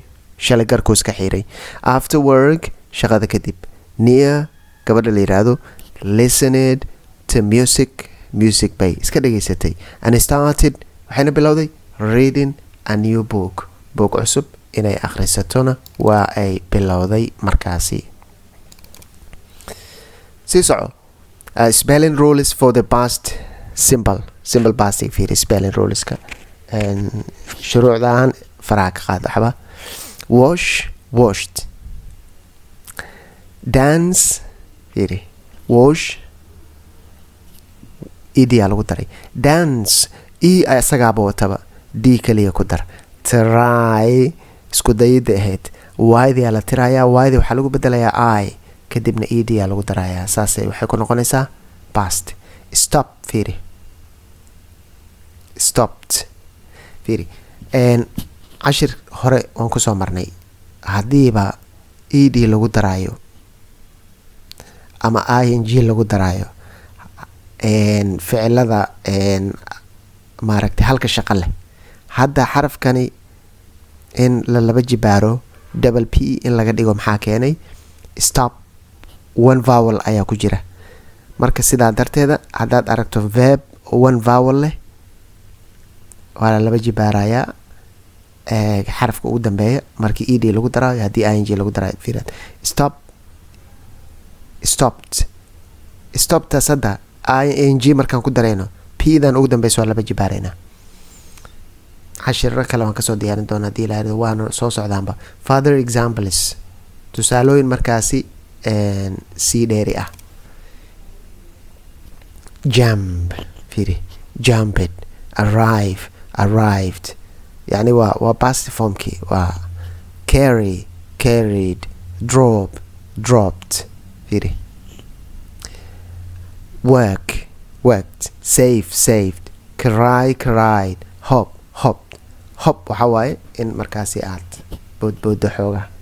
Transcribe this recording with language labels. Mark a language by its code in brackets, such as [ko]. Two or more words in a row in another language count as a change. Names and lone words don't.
[so] Shalay garkuu iska xiiray. [en] After work, [so] shaqada kadib. Nia, gabadha la yiraahdo, [en] listened to music [so] bay iska dhageysatay. [en] And started, [so] waxayna bilowday [en] reading a new book. [so] Book cusub inay akhrisatona waa ay bilowday markaasi. Sii soco. [en] Spelling rules for the past simple past fiiri spelling ruleska. [so] Shuruucdaan faraha ka qaad waxba. [en] Wash, washed. Dance, [so] fiiri, wash, idiyaa lagu daray. Dance, isagaaba wataba, d kaliya ku dar. Try, isku dayida ahayd, ydiyaa la tirayaa, ydi waxaa lagu bedelayaa I, kadibna idiyaa lagu darayaa. Saasay waxay ku noqonaysaa past. [en] Stop, [so] fiiri, stopped, fiiri. Cashir hore waan kusoo marnay, haddiiba ed lagu daraayo ama ing lagu daraayo ficilada maaragtay halka shaqo leh. Hadda xarafkani in la laba jibaaro [en] double p [so] in laga dhigo maxaa keenay? [en] Stop, one vowel [so] ayaa ku jira. Marka sidaa darteeda haddaad aragto [en] verb one vowel [so] leh waa la laba jibaarayaa xarafka ugu dambeeya markii ed lagu daraayo. haddii ing lagu daraayo fiirad. [en] Stop, stopped, [so] stopptaas hadda ing markaan ku darayno p-dan ugu dambeysa waa laba jibaaraynaa. cashiro kale waan kasoo diyaarin doona haddii la waana soo socdaanba. [en] Further examples, [so] tusaalooyin markaasi sii dheeri ah. [en] Jump, fiiri, jumped, arrive, arrived. [so] يعني waa past formkii waa [en] carry, carried, drop, dropped. [so] fiiri. [en] Work, worked, save, saved, cry, cried, hop, hopped. [so] Hop waxa waaye in markaasi aad boodboodo xooga.